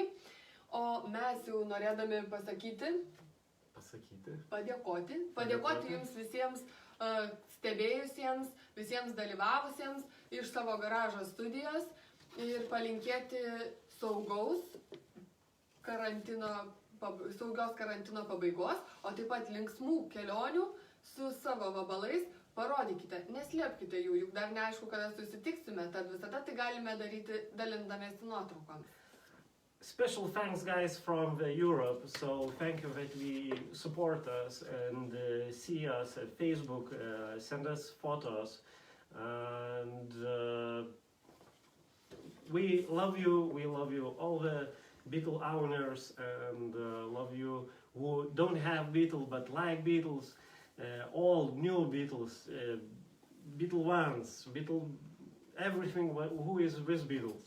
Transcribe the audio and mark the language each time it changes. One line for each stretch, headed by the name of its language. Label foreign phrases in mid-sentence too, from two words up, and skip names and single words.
Lithuanian: O mes jau norėdami padėkoti jums visiems stebėjusiems, visiems dalyvavusiems iš savo garažo studijos ir palinkėti saugios karantino pabaigos, o taip pat linksmų kelionių su savo vabalais. Parodykite, neslėpkite jų, juk dar neaišku, kada susitiksime, tad visada tai galime daryti dalindamėsi nuotraukomis.
English: Special thanks, guys, from Europe. So thank you that we support us and see us at Facebook, send us photos, and we love you, all the Beatle owners, and love you who don't have Beatles but like Beatles, all new Beatles, Beatle ones, Beatle everything who is with Beatles.